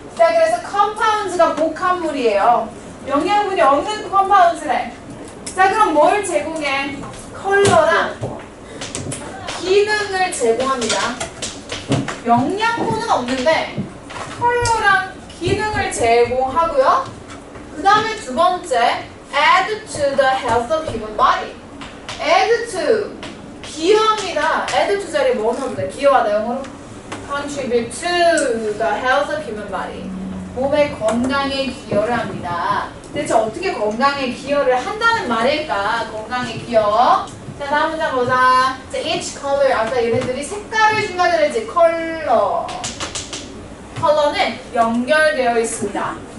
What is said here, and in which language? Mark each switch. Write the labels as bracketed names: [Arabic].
[Korean] 자, 그래서 compounds가 복합물이에요. 영양분이 없는 compounds래. 자, 그럼 뭘 제공해? 컬러랑 기능을 제공합니다. 영양분은 없는데 컬러랑 기능을 제공하고요. 그 다음에 두 번째, [English] add to the health of human body. [Korean] add to, 기여합니다. add to 자리에 뭐 넣어도 돼? 기여하다 영어로. [English] contribute to the health of human body. [Korean] 몸의 건강에 기여를 합니다. 대체 어떻게 건강에 기여를 한다는 말일까? 건강에 기여. 자, 다음 문장 보자. 자, [English] each color. [Korean] 아까 얘네들이 색깔을 준다 그랬지? 컬러. 컬러는 연결되어 있습니다.